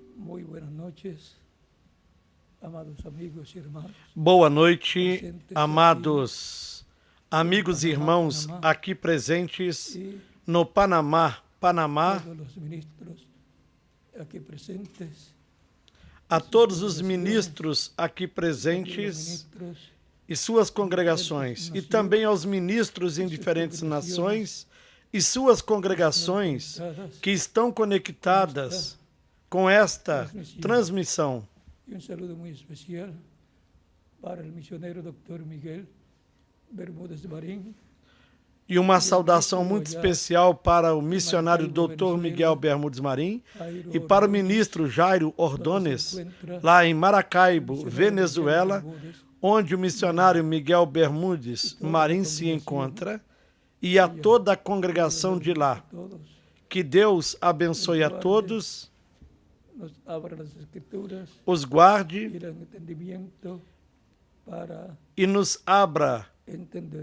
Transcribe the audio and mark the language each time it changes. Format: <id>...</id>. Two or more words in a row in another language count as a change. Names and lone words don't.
<es>Muy buenas noches, amados amigos y hermanos.</es> <pt>Boa noite, amados amigos e irmãos aqui presentes no Panamá,</pt> <es>Todos los ministros aquí presentes,</es> <pt>a todos os ministros aqui presentes e suas congregações, e também aos ministros em diferentes nações e suas congregações que estão conectadas com esta transmissão.</pt> <es>y un saludo muy especial para el misionero Dr. Miguel Bermúdez Marín.</es> <pt>E uma saudação muito especial para o missionário Dr. Miguel Bermúdez Marim e para o ministro Jairo Ordones, lá em Maracaibo, Venezuela, onde o missionário Miguel Bermúdez Marim se encontra, e a toda a congregação de lá. Que Deus abençoe a todos,</pt> <es>Nos abra las escrituras</es> <pt>os</pt> <es>y guarde el entendimiento para</es> <pt>e nos abra entender.</pt>